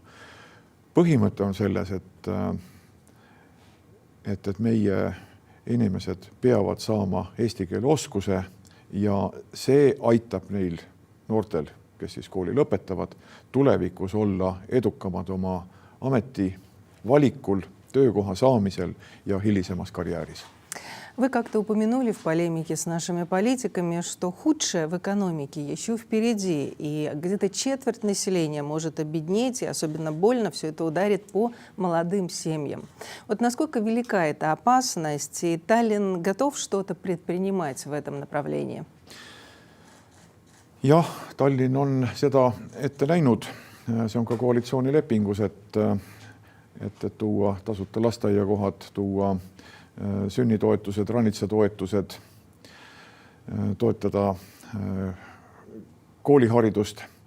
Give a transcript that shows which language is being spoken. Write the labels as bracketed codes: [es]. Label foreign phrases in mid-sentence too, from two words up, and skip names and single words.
[et] Põhimõte on selles, et meie inimesed peavad saama eesti keele oskuse ja see aitab neil noortel, kes siis kooli lõpetavad, tulevikus olla edukamad oma ameti valikul, töökoha saamisel ja hilisemas karjääris. [ru] Вы как-то упомянули в полемике с нашими политиками, что худшее в экономике еще впереди, и где-то четверть населения может обеднеть, и особенно больно все это ударит по молодым семьям. Вот насколько велика эта опасность, и Таллinn готов что-то предпринимать в этом направлении? [et] Jah, Tallinn on seda ette näinud. See on ka koalitsioonilepingus, et tuua tasuta lasteaiakohad, tuua sünnitoetused, ranitsatoetused, toetada kooliharidust.